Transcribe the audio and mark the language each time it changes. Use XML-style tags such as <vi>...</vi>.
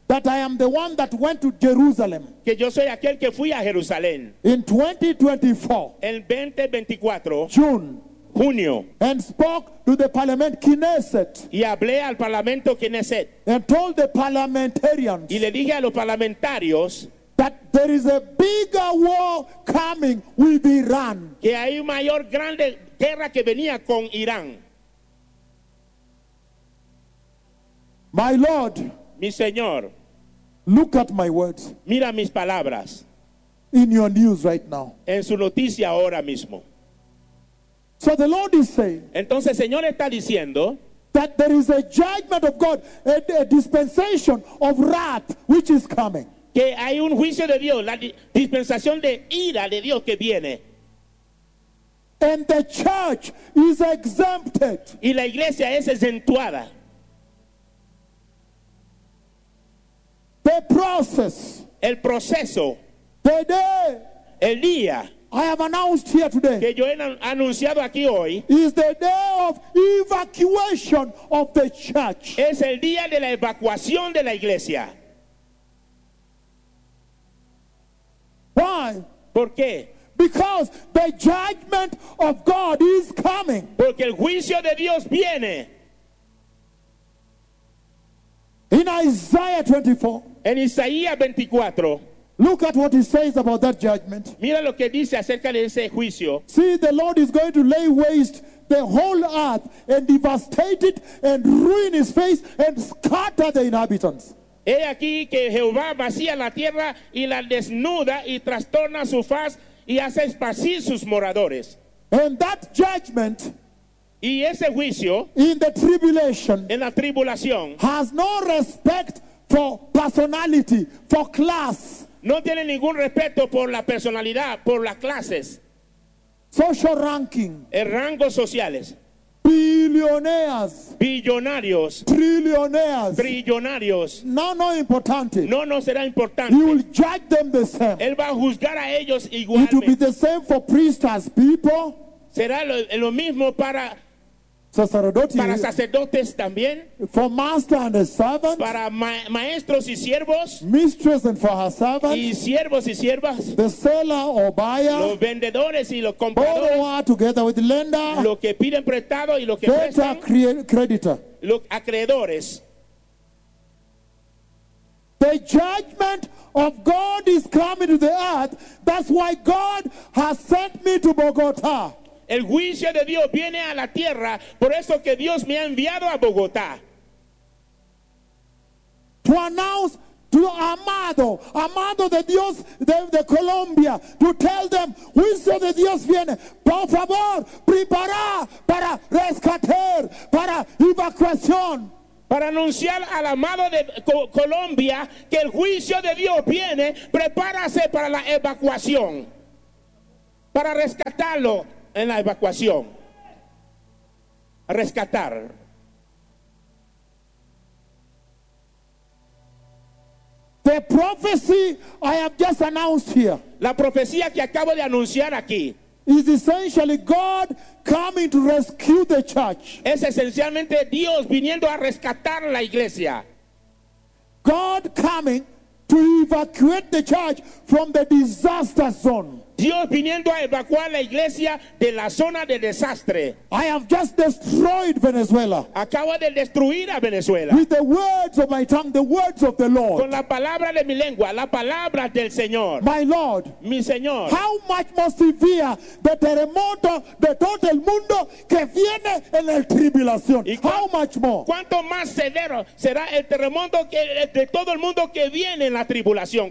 <en>That I am the one that went to Jerusalem.</en> <es>Que yo soy aquel que fui a Jerusalén.</es> <en>In 2024.</en> <es>El 2024.</es> <en>June.</en> <es>Junio.</es> <en>And spoke to the parliament Knesset.</en> <es>Y hablé al parlamento Knesset.</es> <en>And told the parliamentarians.</en> <es>Y le dije a los parlamentarios.</es> <en>That there is a bigger war coming with Iran.</en> <es>Que hay mayor grande guerra que venía con Irán.</es> <en>My Lord.</en> <es>Mi Señor,</es> <en>look at my words.</en> <es>Mira mis palabras.</es> <en>In your news right now.</en> <es>En su noticia ahora mismo.</es> <en>So the Lord is saying.</en> <es>Entonces el Señor está diciendo.</es> <en>That there is a judgment of God, a dispensation of wrath which is coming.</en> <es>Que hay un juicio de Dios, la dispensación de ira de Dios que viene.</es> <en>And the church is exempted.</en> <es>Y la iglesia es exentuada.</es> <en>The process.</en> <es>El proceso.</es> <en>The day.</en> <es>El día.</es> <en>I have announced here today.</en> <es>Que yo he anunciado aquí hoy.</es> <en>Is the day of evacuation of the church.</en> <es>Es el día de la evacuación de la iglesia.</es> <en>Why?</en> <es>¿Por qué?</es> <en>Because the judgment of God is coming.</en> <es>Porque el juicio de Dios viene.</es> <en>In Isaiah 24.</en> <es>En Isaías 24.</es> <en>Look at what he says about that judgment.</en> <es>Mira lo que dice acerca de ese juicio.</es> <en>See, the Lord is going to lay waste the whole earth and devastate it and ruin his face and scatter the inhabitants.</en> <es>He aquí que Jehová vacía la tierra y la desnuda y trastorna su faz y hace esparcir sus moradores.</es> <en>And that judgment.</en> <es>Y ese juicio.</es> <en>In the tribulation.</en> <es>En la tribulación.</es> <en>Has no respect for personality, for class.</en> <es>No tiene ningún respeto por la personalidad, por las clases.</es> <en>Social ranking.</en> <es>El rangos sociales.</es> <en>Billionaires.</en> <es>Billionarios.</es> <en>Trillionaires.</en> <es>Trillionarios. No importante. No será importante.</es> <en>He will judge them the same.</en> <es>Él va a juzgar a ellos igualmente.</es> <en>It will be the same for priests as people.</en> <es>Será lo mismo para para sacerdotes también.</es> <en>For master and a servant.</en> <es>Para maestros y siervos.</es> <en>Mistress and for her servants.</en> <es>Y siervos y siervas.</es> <en>The seller or buyer.</en> <es>Los vendedores y los compradores.</es> <en>Borrower together with the lender.</en> <es>Lo que piden prestado y lo que prestan.</es> <en>Creditor.</en> <es>Los acreedores.</es> <en>The judgment of God is coming to the earth. That's why God has sent me to Bogotá.</en> <es>El juicio de Dios viene a la tierra, por eso que Dios me ha enviado a Bogotá.</es> <en>To announce</en> <es>to Amado, Amado de Dios de Colombia,</es> <en>to tell them,</en> <es>juicio de Dios viene, por favor, prepara para rescatar, para evacuación. Para anunciar al amado de Colombia que el juicio de Dios viene, prepárase para la evacuación. Para rescatarlo en la evacuación. Rescatar.</es> <en>The prophecy I have just announced here.</en> <es>La profecía que acabo de anunciar aquí.</es> <en>Is essentially God coming to rescue the church.</en> <es>Es esencialmente Dios viniendo a rescatar la iglesia.</es> <en>God coming to evacuate the church from the disaster zone.</en> <es>Dios viniendo a evacuar la iglesia de la zona de desastre.</es> <en>I have just destroyed Venezuela.</en> <es>Acabo de destruir a Venezuela.</es> <en>With the words of my tongue, the words of the Lord.</en> <es>Con la palabra de mi lengua, la palabra del Señor.</es> <en>My Lord.</en> <es>Mi Señor.</es> <en>How much more severe the</en> <es>terremoto de todo el mundo que viene en la tribulación.</es> <en>How much more?</en> <es>¿Cuánto más severo será el terremoto de todo el mundo que viene en la tribulación?</es>